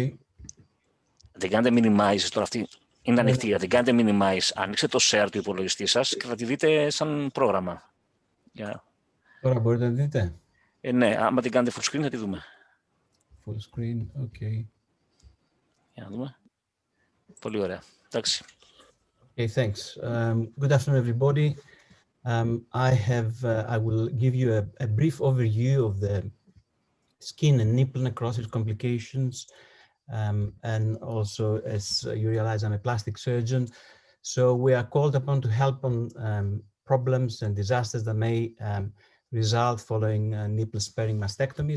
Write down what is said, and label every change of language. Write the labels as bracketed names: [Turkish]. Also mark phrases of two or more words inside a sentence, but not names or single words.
[Greek] Δεν κάνετε minimize τώρα αυτή. Είναι ανοιχτή, δεν κάνετε minimize. Ανοίξτε το share του υπολογιστή σας και θα τη δείτε σαν πρόγραμμα. Τώρα μπορείτε να τη δείτε. Ναι, άμα την κάνετε [English] full screen [Greek] θα τη δούμε. [English] Full screen, ok. [Greek] Για να δούμε. Πολύ ωραία. Εντάξει. [English] Okay, thanks. Good afternoon, everybody. I will give you a brief overview of the skin and nipple necrosis complications. And also, as you realize, I'm a plastic surgeon. So we are called upon to help on problems and disasters that may result following nipple sparing mastectomies.